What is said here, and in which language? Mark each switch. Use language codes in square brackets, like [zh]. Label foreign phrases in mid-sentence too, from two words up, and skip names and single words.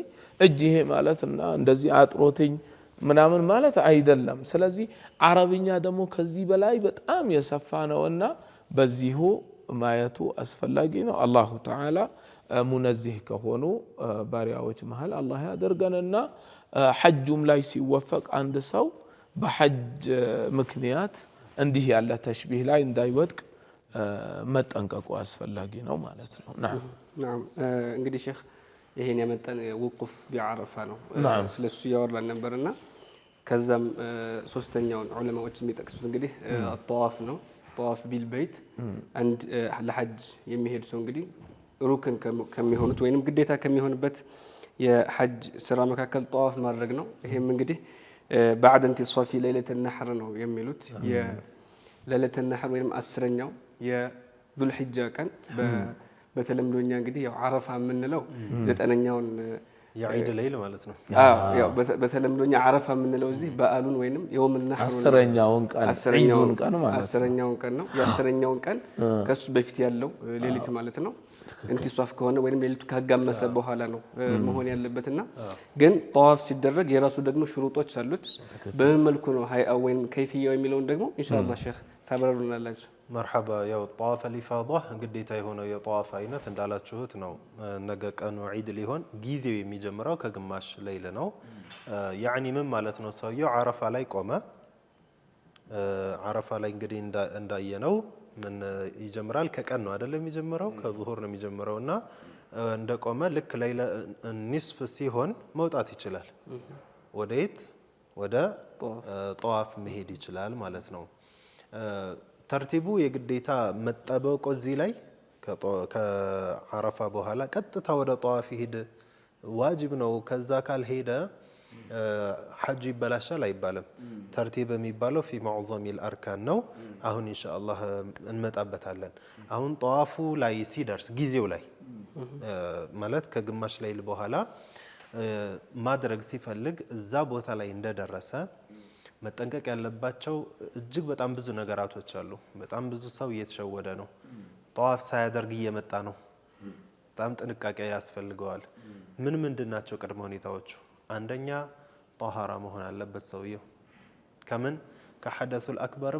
[am] እጅ ይሄ ማለትና እንደዚህ አጥሮትኝ ምናምን ማለት አይደለም ስለዚህ አረብኛ ደግሞ ከዚህ በላይ በጣም የሰፋ ነውና በዚሁ ማየቱ አስፈላጊ ነው አላሁ ተዓላ ሙነዚህ ከሆኑ ባሪያዎች መሃል አላህ ያደርገንና ሐጁም ላይ ሲወፈቅ አንድ ሰው በሐጅ ምክንያት እንዲህ ያለ ተሽቢህ ላይ እንዳይወድቅ መጠንቀቁ አስፈላጊ ነው ማለት ነው نعم እንግዲህ ሼክ ይሄን ያመጣን [ar] وقوف بعرفة [am] ነው ስለሱ ያወራን ነበርና ከዛም ሶስተኛውን ዑለማዎች የሚጠቅሱት እንግዲህ الطواف ነው [ar] طواف بالبيت [am] አንድ ለሐጅ የሚሄድ ሰው እንግዲህ ሩክን ከሚሆኑት ወይንም ግዴታ ከሚሆንበት የሐጅ ስራ መካከል طواف ማድረግ ነው ይሄም እንግዲህ [ar] بعد انتصاف ليله النحر [am] ነው የሚሉት የለይለተ النحر ወይንም 10ኛው የذو الحجة ቀን በተለምዶኛ እንግዲህ ያው አረፋ የምንለው 9ኛውን የዒድ ሌሊት ማለት ነው ያው በተለምዶኛ አረፋ የምንለው እዚህ በዓሉን ወይንም [ar] يوم النحر [am] 10ኛውን ቀን ዒዱን ቀን ማለት 10ኛውን ቀን ነው የ10ኛውን ቀን ከሱ በፊት ያለው ሌሊት ማለት ነው እንቲሷፍ ከሆነ ወይንም ሌሊቱ ካጋመሰ በኋላ ነው መሆን ያለበትና ግን طواف ሲደረግ የራሱ ደግሞ ሽሩጦች አሉት በምን መልኩ ነው ሃይአ ወይንም ከይፍያው የሚለውን ደግሞ ኢንሻአላህ ሼክ ታብራሩናላችሁ [ar] مرحبا يا طواف الإفاضة قديت هنا يا طواف عينة [am] እንዳላችሁት ነው ነገ ቀኑ ዒድ ሊሆን ጊዜው የሚጀምረው ከግማሽ ሌሊት ነው ያኒ ምን ማለት ነው ሰውየው አረፋ ላይ ቆመ አረፋ ላይ እንግዲህ እንዳየነው ምን ይጀምራል ከቀን ነው አይደለም የሚጀምረው ከዙሁር ነው የሚጀምረውና እንደቆመ ልክ ሌሊት ንስፍ ሲሆን መውጣት ይችላል ወዴት ወደ طواف መሄድ ይችላል ማለት ነው ተርቲቡ የግዴታ መጠበቆ እዚህ ላይ ከአረፋ በኋላ ቀጥታ ወደ طواف ይሄድ ዋጅብ ነው ከዛ ካልሄደ ሐጅ ይበላሻል አይባልም ተርቲብ የሚባለው [ar] في معظم الاركان [am] ነው አሁን ኢንሻአላህ እንመጣበታለን አሁን طواፉ ላይ ሲደርስ ጊዜው ላይ ማለት ከግማሽ ሌሊት በኋላ ማድረግ ሲፈልግ እዛ ቦታ ላይ እንደደረሰ መጠንቀቅ ያለባቸው እጅግ በጣም ብዙ ነገራቶች አሉ በጣም ብዙ ሰው እየተሸወደ ነው طواف ሳያደርግ እየመጣ ነው በጣም ጥንቃቄ ያስፈልገዋል ምን ምንድናቸው ቅድመ ሁኔታዎቹ አንደኛ طهارة መሆን አለበት ሰውየው ከምን ከሐደሱል አክበርም